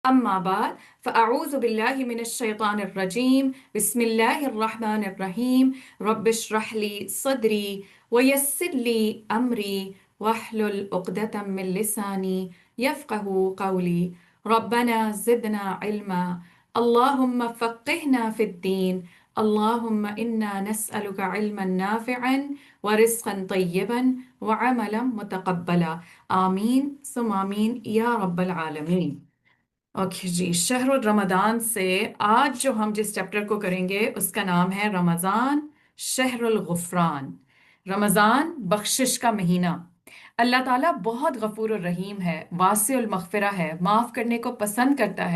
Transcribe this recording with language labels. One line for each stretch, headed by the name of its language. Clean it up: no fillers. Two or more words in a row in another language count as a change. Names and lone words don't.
Arabic: أما بعد فأعوذ بالله من الشيطان الرجيم بسم الله الرحمن الرحيم رب اشرح لي صدري ويسر لي أمري واحلل عقدة من لساني يفقهوا قولي ربنا زدنا علما اللهم فقهنا في الدين اللهم إنا نسألك علما نافعا ورزقا طيبا وعملا متقبلا آمين ثم آمين يا رب العالمين.
Urdu: اوکے جی,
Arabic: شهر رمضان
Urdu: سے آج جو ہم جس چیپٹر کو کریں گے اس کا نام ہے
Arabic: رمضان شهر الغفران.
Urdu: رمضان بخشش کا مہینہ. اللہ تعالیٰ بہت غفور اور رحیم ہے,
Arabic: واسع المغفرة
Urdu: ہے، معاف کرنے کو پسند کرتا ہے.